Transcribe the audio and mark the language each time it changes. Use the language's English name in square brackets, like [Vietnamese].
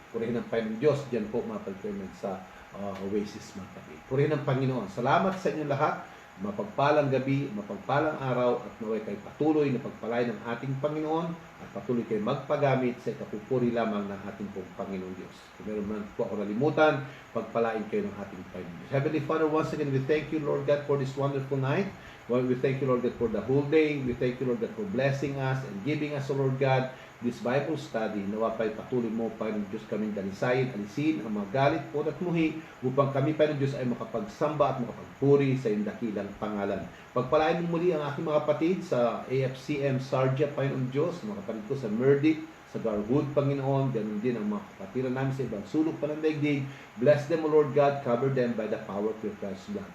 [Filipino] Purihin ang Panginoon Diyos, dyan po mga parikoymen sa Oasis mga kapatid. Purihin ang Panginoon. Salamat sa inyong lahat. Mapagpalang gabi, mapagpalang araw, at naway kayo patuloy na pagpalain ng ating Panginoon at patuloy kayo magpagamit sa ikapupuri lamang ng ating pong Panginoon Diyos. Kung meron man po ako nalimutan, pagpalain kayo ng ating Panginoon Diyos. [English] Heavenly Father, once again, we thank you, Lord God, for this wonderful night. Well, we thank you, Lord God, for the whole day. We thank you, Lord God, for blessing us and giving us, Lord God, this Bible study. [Filipino] Nawa pa'y patuloy mo, Panginoon Diyos, kaming dalisayin, alisin ang mga galit po at muhi, upang kami, Panginoon Diyos, ay makapagsamba at makapagpuri sa iyong dakilang pangalan. Pagpalain mo muli ang aking mga kapatid sa AFCM Sarja, Panginoon Diyos, mga kapatid ko sa Merdic, sa Garwood, Panginoon, ganun din ang mga kapatiran namin sa ibang sulok pa ng daigdig. [English] Bless them, O Lord God, cover them by the power of your Christ's blood.